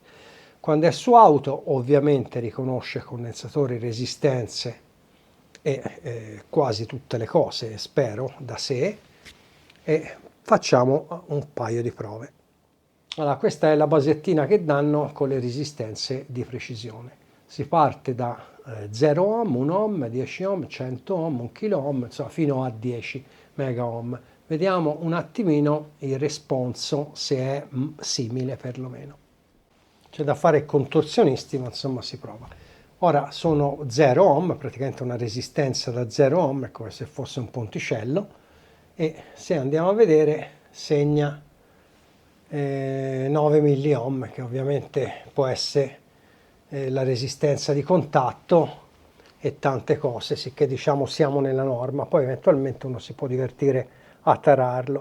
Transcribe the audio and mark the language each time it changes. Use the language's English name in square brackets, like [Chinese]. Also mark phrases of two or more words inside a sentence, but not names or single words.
[Italian] Quando è su auto, ovviamente riconosce condensatori, resistenze e quasi tutte le cose, spero, da sé, e facciamo un paio di prove. Allora, questa è la basettina che danno con le resistenze di precisione. Si parte da 0 ohm, 1 ohm, 10 ohm, 100 ohm, 1 kilo ohm, insomma fino a 10 mega ohm. Vediamo un attimino il responso, se è simile perlomeno. C'è da fare contorsionisti, ma insomma si prova. Ora sono 0 ohm, praticamente una resistenza da 0 ohm, è come se fosse un ponticello, e se andiamo a vedere segna 9 milliohm, che ovviamente può essere la resistenza di contatto e tante cose, sicché diciamo siamo nella norma, poi eventualmente uno si può divertire a tararlo.